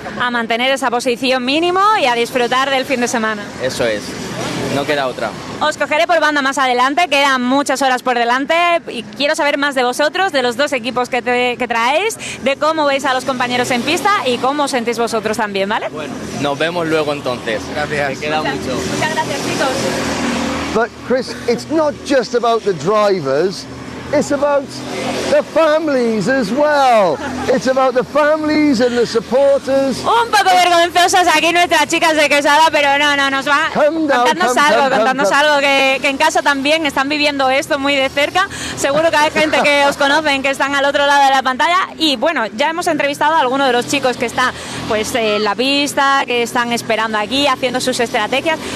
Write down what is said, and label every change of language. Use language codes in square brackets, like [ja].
[es] A mantener esa posición mínimo y a disfrutar del fin de semana. Eso es, no queda otra. Os cogeré por banda más adelante, quedan muchas horas por delante y quiero saber más de vosotros, de los dos equipos que traéis, de cómo veis a los compañeros en pista y cómo os sentís vosotros también, ¿vale? Bueno, nos vemos luego entonces. Gracias. Me queda mucho. Muchas gracias, chicos. [en] But Chris, it's not just about the drivers, it's about the families as well. It's about the families and the supporters. [es] Un poco vergonzosas aquí nuestras chicas de Quesada, pero no, nos va contadnos algo que en casa también están viviendo esto muy de cerca. Seguro que hay gente que os conocen, que están al otro lado de la pantalla. Y bueno, ya hemos entrevistado a algunos de los chicos que están pues en la pista, que están esperando aquí, haciendo sus estrategias.